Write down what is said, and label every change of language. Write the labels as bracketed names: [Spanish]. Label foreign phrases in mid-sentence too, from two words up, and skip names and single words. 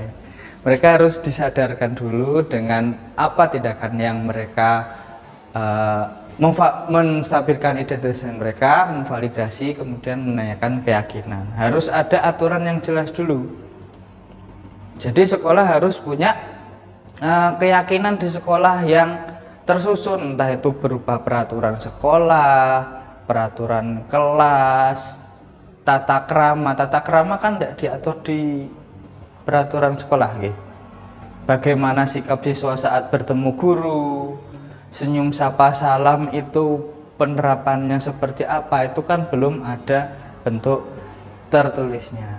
[Indonesian] Mereka harus disadarkan dulu dengan apa tindakan yang mereka menstabilkan identitas mereka, memvalidasi, kemudian menanyakan keyakinan. Harus ada aturan yang jelas dulu. Jadi sekolah harus punya keyakinan di sekolah yang tersusun, entah itu berupa peraturan sekolah, peraturan kelas, tata krama. Tata krama kan tidak diatur di peraturan sekolah, gitu. Bagaimana sikap siswa saat bertemu guru, senyum sapa salam itu penerapannya seperti apa, itu kan belum ada bentuk tertulisnya.